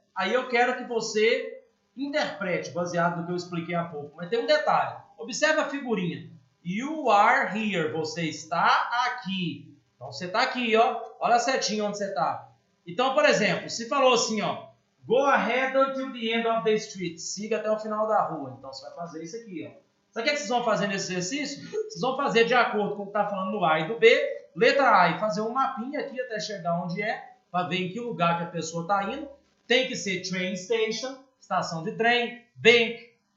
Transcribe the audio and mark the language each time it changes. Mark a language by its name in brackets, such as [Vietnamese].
[Portuguese] Aí eu quero que você interprete, baseado no que eu expliquei há pouco. Mas tem um detalhe. Observe a figurinha. [English] You are here. [Portuguese] Você está aqui. Então, você está aqui, ó. Olha a setinha onde você está. Então, por exemplo, se falou assim, ó. [English] Go ahead until the end of the street. [Portuguese] Siga até o final da rua. Então, você vai fazer isso aqui, ó. Sabe o que vocês vão fazer nesse exercício? Vocês vão fazer de acordo com o que está falando no A e do B. Letra A e fazer um mapinha aqui até chegar onde é. Para ver em que lugar que a pessoa está indo. Tem que ser train station. Estação de trem. Bank.